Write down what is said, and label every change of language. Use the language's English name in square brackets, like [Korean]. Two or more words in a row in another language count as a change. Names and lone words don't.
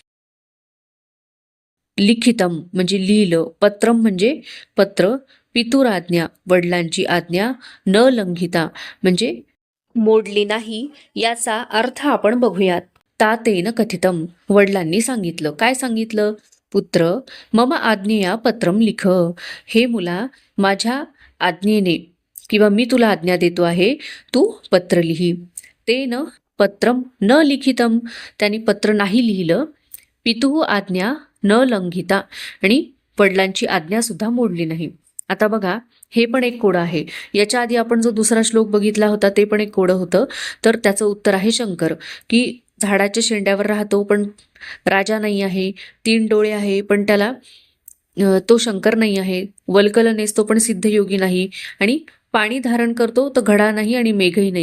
[Marathi] लिखितम म्हणजे लिहिलं, पत्रम म्हणजे पत्र, पितुराज्ञा वडिलांची आज्ञा, [Sanskrit] न लंघिता [Marathi] म्हणजे मोडली नाही. याचा अर्थ आपण बघूयात. [Sanskrit] तातेन कथितम [Marathi] वडिलांनी सांगितलं. काय सांगितलं? [Sanskrit] पुत्र मम आज्ञेया पत्रम लिख, [Marathi] हे मुला माझ्या आज्ञेने किंवा मी तुला आज्ञा देतो आहे, तू पत्र लिही. [Sanskrit] तेन पत्रम न लिखितम, [Marathi] त्यांनी पत्र नाही लिहिलं. [Sanskrit] पितुः आज्ञा न लंघिता, [Marathi] आणि वडिलांची आज्ञा सुद्धा मोडली नाही. आता बघा, हे पण एक कोडं आहे. याच्या आधी आपण जो दुसरा श्लोक बघितला होता ते पण एक कोडं होतं. तर त्याचं उत्तर आहे शंकर, की झाडाच्या शेंड्यावर राहतो पण राजा नाही आहे, तीन डोळे आहे पण त्याला तो शंकर नाही आहे, वल्कल नेसतो पण सिद्धयोगी नाही, आणि पाणी धारण करतो तर घडा नाही आणि मेघही नाही.